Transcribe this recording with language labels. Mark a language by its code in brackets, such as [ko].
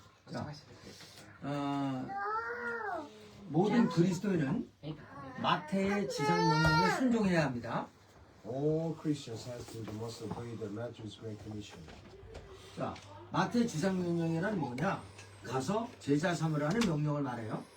[ko] 자, 모든 그리스도인은 마태의 지상 명령에 순종해야 합니다. [en] All Christians must obey the Matthew's Great Commission. [ko] 자, 마태 지상 명령이란 뭐냐? 가서 제자 삼으라는 명령을 말해요.